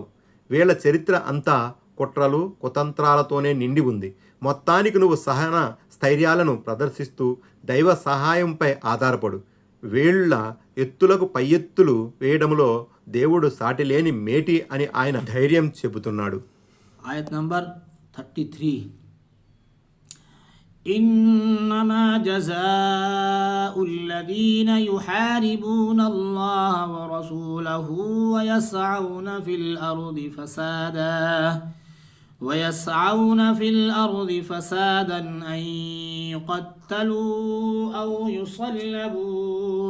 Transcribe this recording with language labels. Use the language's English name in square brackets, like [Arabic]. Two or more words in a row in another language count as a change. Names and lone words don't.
[Telugu] వీళ్ల చరిత్ర అంతా కుట్రలు, కుతంత్రాలతోనే నిండి ఉంది. మొత్తానికి నువ్వు సహన స్థైర్యాలను ప్రదర్శిస్తూ దైవ సహాయంపై ఆధారపడు. వీళ్ల ఎత్తులకు పై ఎత్తులు వేయడంలో దేవుడు సాటిలేని మేటి అని ఆయన ధైర్యం చెబుతున్నాడు. ఆయత్ నంబర్ 33. [Arabic] إنما جزاء الذين يحاربون الله ورسوله ويسعون في الأرض فسادا ويسعون في الأرض فسادا أن يقتلوا أو يصلبوا